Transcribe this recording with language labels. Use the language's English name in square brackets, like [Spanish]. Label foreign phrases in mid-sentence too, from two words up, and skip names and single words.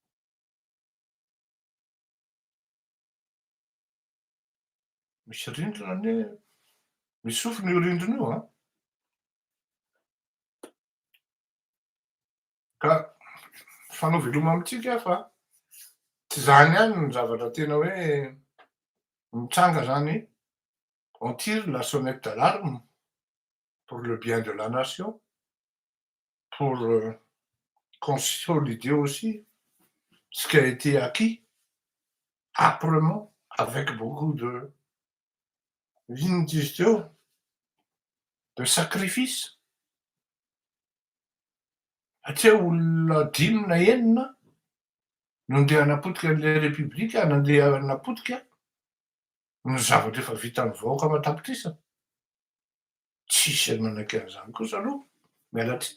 [Malagasy] Misy rindrina anie, misy sofina io rindrina io a. Ka fanao veloma amitsika aho fa tsy zany ihany ny zavatra tena hoe mitsanga zany. [French] On tire la sonnette d'alarme pour le bien de la nation, pour consolider aussi ce qui a été acquis âprement, avec beaucoup de vindictions, de sacrifices. [Malagasy] Satria olona 5 na 6 no ndeha hanapotika an'le repiblika, nandeha hanapotika ny zavatra efa vitan'ny vahoaka amatapitrisana. Tsisy manaiky an'izany kosa aloha, mialatsiny.